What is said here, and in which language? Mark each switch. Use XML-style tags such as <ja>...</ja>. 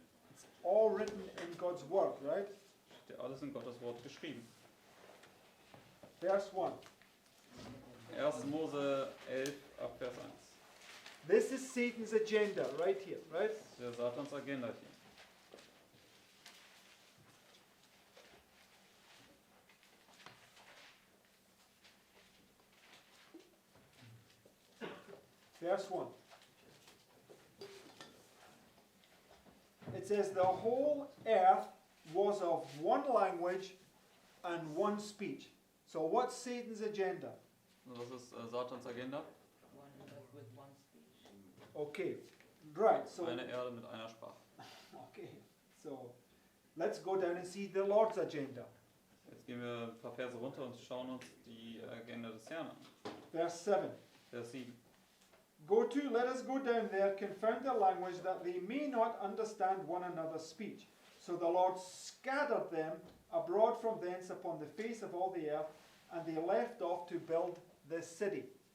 <en>It's all written in God's word, right?</en> <de>Steht ja alles in Gottes Wort geschrieben.</de> <en>Verse 1.</en> <de>1. Mose 11 ab Vers 1.</de> <en>This is Satan's agenda right here, right?</en> <de>Das ist der Satans Agenda hier.</de> <en>Verse 1. It says, the whole earth was of one language and one speech. So what's Satan's agenda?</en> <de>Das ist Satans Agenda.</de> <en>One earth with one speech. Okay, right, so,</en> <de>Eine Erde mit einer Sprache.</de> <en>okay, so let's go down and see the Lord's agenda.</en> <de>Jetzt gehen wir ein paar Verse runter und schauen uns die Agenda des Herrn an.</de> <en>Verse 7.</en> <de>Vers 7.</de> <en>Let us go down there, confound their language, that they may not understand one another's speech. So the Lord scattered them abroad from thence upon the face of all the earth, and they left off to build this city.</en>